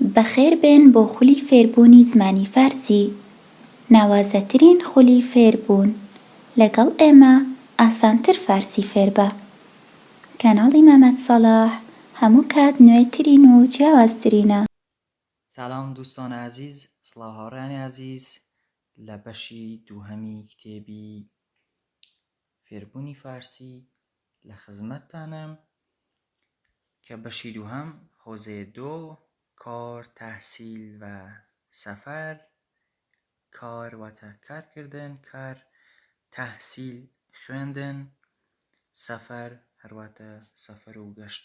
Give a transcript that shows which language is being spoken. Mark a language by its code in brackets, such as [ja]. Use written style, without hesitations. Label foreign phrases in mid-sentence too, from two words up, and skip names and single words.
[ckb] بەخێربێن بۆ خولی فێربوونی زمانی فارسی. ناوازەترین خولی فێربوون. لەگەڵ ئێمە ئاسانتر فارسی فێر بە. کەناڵی مەمەد سەلاح هەموو کات نوێترین و جیاوازترینە. [fa] سلام دوستان عزیز، [ckb] سڵاوهاوڕێیانی عزیز لە بەشی دووهەمی کتێبی فێربوونی فارسی لە خزمەتتانم کە بەشی دووهەم حوزێ 2 کار، تەحسیل و سەفەر. کار واتە کارکردن، کار تەحسیل خوێندن، سەفەر هەرواتە سەفەر و گەشت.